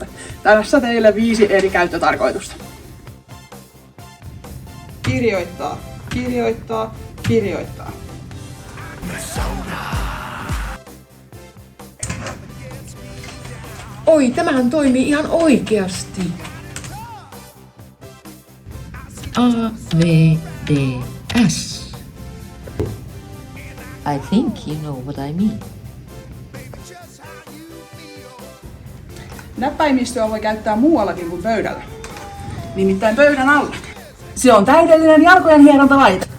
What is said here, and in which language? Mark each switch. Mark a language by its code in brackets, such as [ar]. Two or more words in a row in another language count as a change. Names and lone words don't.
[fi] Tässä teille 5 eri käyttötarkoitusta. Kirjoittaa, kirjoittaa, kirjoittaa. Oi, tämähän toimii ihan oikeasti. A, V, D, S. [en] I think you know what I mean. [fi] Näppäimistöä voi käyttää muuallakin kuin pöydällä. Nimittäin pöydän alla. Se on täydellinen jalkojen hierontalaite.